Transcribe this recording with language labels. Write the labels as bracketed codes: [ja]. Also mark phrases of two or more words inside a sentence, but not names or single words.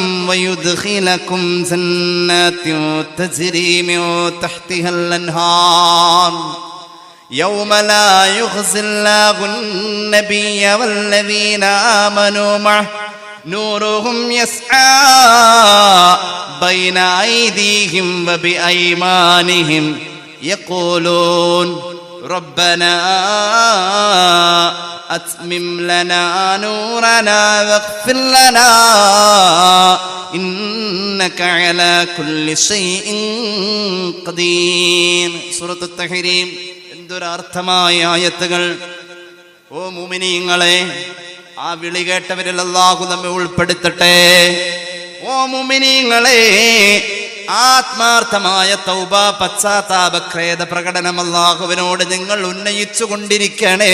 [ar] ويدخلكم جنات تجري من تحتها الأنهار يوم لا يخزي الله النبي والذين آمنوا معه نورهم يسعى بين أيديهم وبأيمانهم يقولون ربنا أتمم لنا نورنا واغفر لنا إنك على كل شيء قدير. [ml] സൂറത്ത് തഹ്രീം. എന്തൊരർത്ഥമായ ആയത്തുകൾ! ഓ മുഅ്മിനീങ്ങളെ, ആ വിളി കേട്ടവരിൽ അല്ലാഹു നമ്മെ ഉൾപ്പെടുത്തട്ടെ. ഓ മുഅ്മിനീങ്ങളെ, ആത്മാർത്ഥമായ തൗബ, പശ്ചാത്താപ ഖേദ പ്രകടനം അല്ലാഹുവിനോട് നിങ്ങൾ ഉന്നയിച്ചു കൊണ്ടിരിക്കണേ.